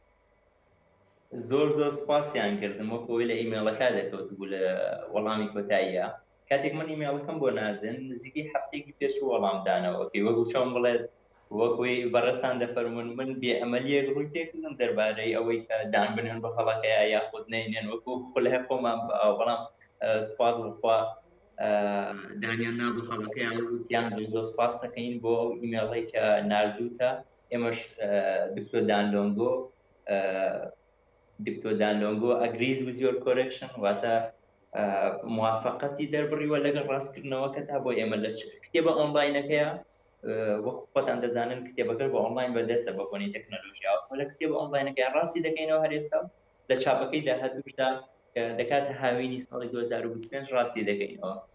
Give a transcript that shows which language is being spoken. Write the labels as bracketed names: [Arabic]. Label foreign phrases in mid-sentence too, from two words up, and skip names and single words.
[Central Kurdish] زۆر سپاسیان کردم وەکەوەی لە ئیمێڵەکە دەکەوت بوو لە وەڵامی کۆتاییە کاتێک من ئیمێڵەکەم بۆ ناردن نزیکی هەفتێکی پێش وەڵامدانەوەکەی وەکو چۆن بڵێت وەکوی بەڕستان دەفەرمون من بێ ئەمەلیەک ڕووی تێکردم دەربارەی ئەوەی کە دان بنێن بە خەڵەکەیە یاخود نینێن وەکو خولای خۆمان بەڵام سپاس بخوا دانیان نا بە خەڵەکەیان وتیان زۆر سپاس دەکەین بۆ ئەو ئیمێڵەی کە ناردووتە ئێمەش دکتۆر دانلۆنگۆ ئەگریز [English] with your correction [Central Kurdish] واتە موافقەتی دەربڕیوە لەگەڵ ڕاستکردنەوەکە تا بۆ ئێمە لە کتێبە ئۆنلاینەکەیە وەکو خۆتان دەزانن کتێبەکە بە ئۆنلاین بەدەستە بە بۆنی تەکنۆلۆژیا لە کتێبە ئۆنلاینەکەی ڕاستی دەکەینەوە هەر ئێستا لە چاپەکەی داهاتووشدا کە دەکاتە هاوینی ساڵی 2025 ڕاستی دەکەینەوە